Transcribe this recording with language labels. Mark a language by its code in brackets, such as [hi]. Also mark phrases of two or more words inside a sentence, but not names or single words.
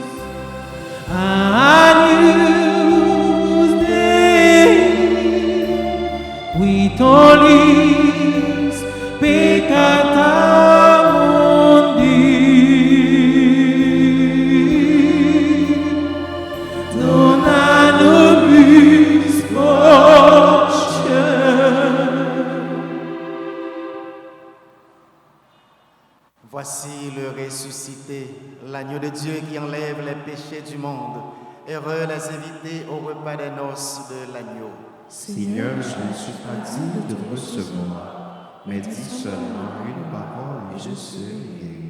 [la] Agnus Dei, qui tollis peccata mundi, dona nobis voce. [fr] Voici le ressuscité, l'agneau de Dieu qui enlève les péchés du monde. Heureux les invités au repas des noces de l'agneau. Seigneur, je ne suis pas digne de vous recevoir, mais dis seulement une parole et je serai guéri.